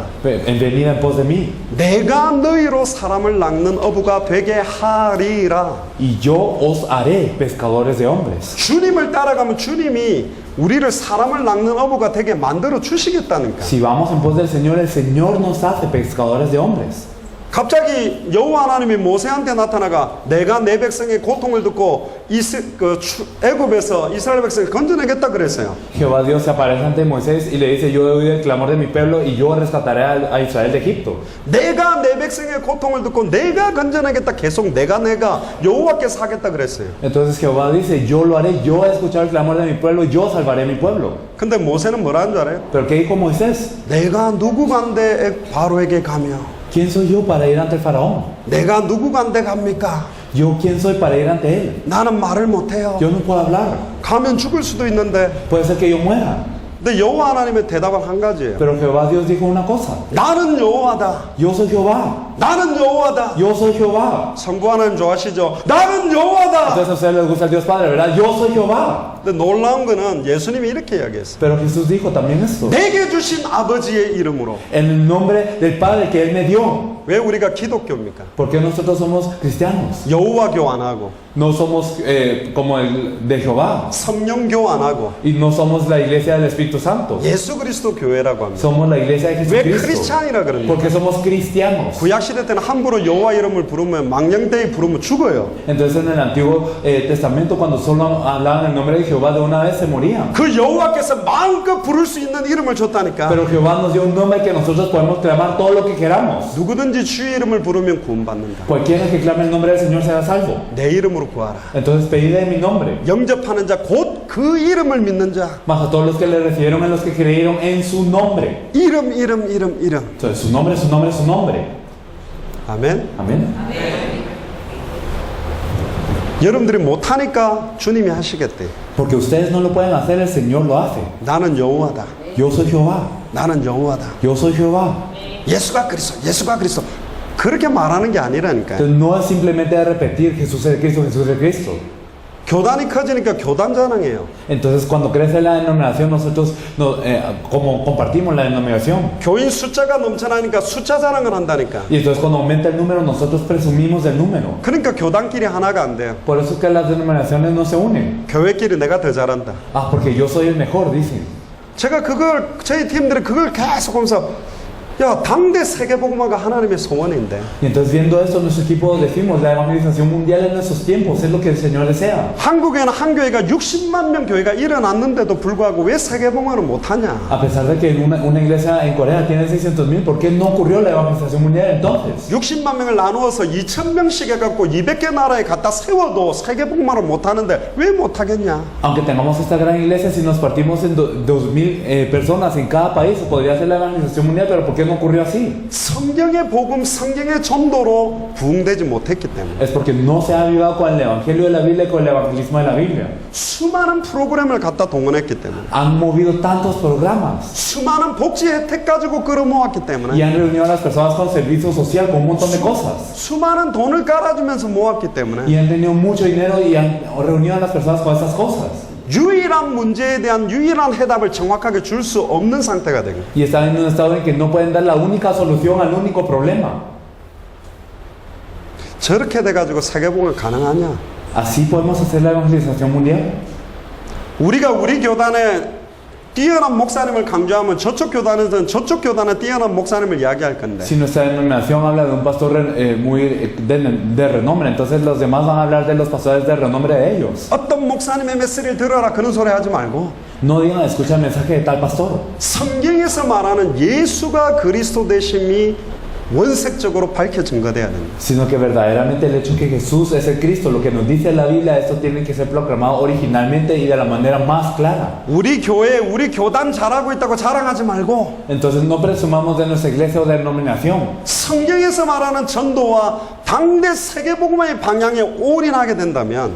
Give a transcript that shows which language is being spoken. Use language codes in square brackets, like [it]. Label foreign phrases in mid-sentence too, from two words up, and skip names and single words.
[es] venid en pos de mí, [ko] 내가 너희로 사람을 낚는 어부가 되게 하리라. [es] y yo os haré pescadores de hombres. [ko] 주님을 따라가면 주님이 우리를 사람을 낚는 어부가 되게 만들어 주시겠다니까. [es] Si vamos en pos del Señor, el Señor nos hace pescadores de hombres. [ko] 갑자기 여호와 하나님이 모세한테 나타나가 내가 내 백성의 고통을 듣고 애굽에서 이스라엘 백성을 건져내겠다 그랬어요. [es] Jehová Dios se aparece ante Moisés y le dice, yo he oído el clamor de mi pueblo y yo rescataré a Israel de Egipto. [ko] 내가 내 백성의 고통을 듣고 내가 건져내겠다 계속 내가 여호와께서 하겠다 그랬어요. [es] Entonces Jehová dice, yo lo haré, yo he escuchado el clamor de mi pueblo, yo salvaré a mi pueblo. [ko] 근데 모세는 뭐라는 줄 알아요? [es] Pero ¿qué dijo Moisés? [ko] 내가 누구 간데 바로에게 가며 [es] ¿Quién soy yo para ir ante el faraón? [ko] 내가 누구 간데 갑니까? [es] ¿Yo quién soy para ir ante él? [ko] 나는 말을 못해요. [es] Yo no puedo hablar. [ko] 가면 죽을 수도 있는데 [es] Puede ser que yo muera. [ko] 근데 여호와 하나님의 대답은 한 가지예요. [es] Pero Jehová Dios dijo una cosa. [ko] 나는 여호와다. [es] Yo soy Jehová. [ko] 나는 여호와다. [es] Yo soy Jehová. [ko] 성부 하나님 좋아하시죠? 나는 여호와다. [es] Entonces a ustedes les gusta el Dios Padre, ¿verdad? Yo soy Jehová. [ko] 근데 놀라운 거는 예수님이 이렇게 이야기했어요. [es] Pero Jesús dijo también esto. [ko] 내게 주신 아버지의 이름으로. [es] En el nombre del Padre que Él me dio. [ko] 왜 우리가 기독교입니까? [es] Porque nosotros somos cristianos. [ko] 여호와교 안 하고 [es] No somos como el de Jehová. [ko] 성령교 안 하고 [es] Y no somos la iglesia del Espíritu Santo. [ko] 예수 그리스도 교회라고 합니다. [es] Somos la iglesia de [ko] 왜 [es] Jesucristo. [ko] 크리스찬이라 그럽니까? [es] Porque somos cristianos. [ko] 구약 시대 때는 함부로 여호와 이름을 부르면 망령되이 부르면 죽어요. [es] Entonces en el Antiguo Testamento cuando solo hablaban el nombre de Jehová de una vez se morían. [ko] 그 여호와께서 마음껏 부를 수 있는 이름을 줬다니까. [es] Pero Jehová nos dio un nombre que nosotros podemos clamar todo lo que queramos. [ko] 누구든지 주의 이름을 부르면 구원받는다. [es] Cualquiera que clame el nombre del Señor será salvo. [ko] 내 이름으로 구하라. [es] Entonces pedid en mi nombre. [ko] 영접하는 자 곧 그 이름을 믿는 자. [es] Más a todos los que le recibieron en los que creyeron en su nombre. [ko] 이름. [es] Entonces su nombre, su nombre, su nombre. [ko] 아멘. [es] Amén. [ko] 여러분들이 못하니까 주님이 하시겠대. [es] Porque ustedes no lo pueden hacer, el Señor lo hace. [ko] 나는 여호와다. [es] Yo soy Jehová. [ko] 나는 여호와다. [es] Yo soy Jehová. [ko] 예수가 그리스도. 그렇게 말하는 게 아니라니까요. [es] Entonces no es simplemente de repetir Jesús es Cristo, Jesús es Cristo. [ko] 교단이 커지니까 교단 자랑해요. [es] Entonces cuando crece la denominación nosotros como compartimos la denominación. [ko] 교인 숫자가 넘쳐나니까 숫자 자랑을 한다니까. [es] Y entonces cuando aumenta el número nosotros presumimos del número. [ko] 그러니까 교단끼리 하나가 안 돼요. [es] Por eso es que las denominaciones no se unen. [ko] 교회끼리 내가 더 잘한다. [es] Ah, porque yo soy el mejor, dicen. [ko] 제가 저희 팀들이 그걸 계속 보면서 야, 당대 세계복음화가 하나님의 소원인데. [es] Y entonces viendo esto nuestro equipo decimos la evangelización mundial en nuestros tiempos es lo que el Señor desea. [ko] 한국에는 한 교회가 60만 명 교회가 일어났는데도 불구하고 왜 세계복음화를 못하냐? [es] A pesar de que una iglesia en Corea tiene 600,000, ¿por qué no ocurrió la evangelización mundial entonces? [ko] 60만 명을 나누어서 2,000명씩 해갖고 200개 나라에 갖다 세워도 세계복음화를 못하는데 왜 못하겠냐? [es] Aunque tengamos esta gran iglesia, si nos partimos en 2,000 personas en cada país, podría ser la evangelización mundial, pero ¿por qué no ocurrió así? [ko] 성경의 복음, 성경의 전도로 부흥되지 못했기 때문에. [es] Es porque no se ha avivado con el evangelio de la Biblia y con el evangelismo de la Biblia. [ko] 수많은 프로그램을 갖다 동원했기 때문에. [es] Han movido tantos programas [ko] 수많은 복지 혜택 가지고 끌어모았기 [es] y [ko] 때문에. [es] han reunido a las personas con servicio social, con un montón de cosas. [ko] 수많은 돈을 깔아주면서 모았기 때문에. [es] Y han tenido mucho dinero y han reunido a las personas con esas cosas. [ko] 유일한 문제에 대한 유일한 해답을 정확하게 줄 수 없는 상태가 되고. [es] Y están en un estado en que no pueden dar la única solución al único problema. [ko] 저렇게 돼가지고 세계복음이 가능하냐? [es] ¿Así podemos hacer la evangelización mundial? [ko] 우리가 우리 교단에 뛰어난 목사님을 강조하면 저쪽 교단에서는 저쪽 교단의 뛰어난 목사님을 이야기할 건데 [es] Si nuestra denominación habla de un pastor muy de renombre, entonces los demás van a hablar de los pastores de renombre de ellos. [ko] 어떤 목사님의 메시지를 들어라 그런 소리 하지 말고 [es] No digan, escucha el mensaje de tal pastor. [ko] 성경에서 말하는 예수가 그리스도 되심이 원색적으로 밝혀 증거돼야 됩니다. [es] Sino que verdaderamente el hecho que Jesús es el Cristo, lo que nos dice la Biblia, esto tiene que ser proclamado originalmente y de la manera más clara. [ko] 우리 교회, 우리 교단 잘하고 있다고 자랑하지 말고 [es] Entonces no presumamos de nuestra iglesia o de denominación, [ko] 성경에서 말하는 전도와 당대 세계복음의 방향에 올인하게 된다면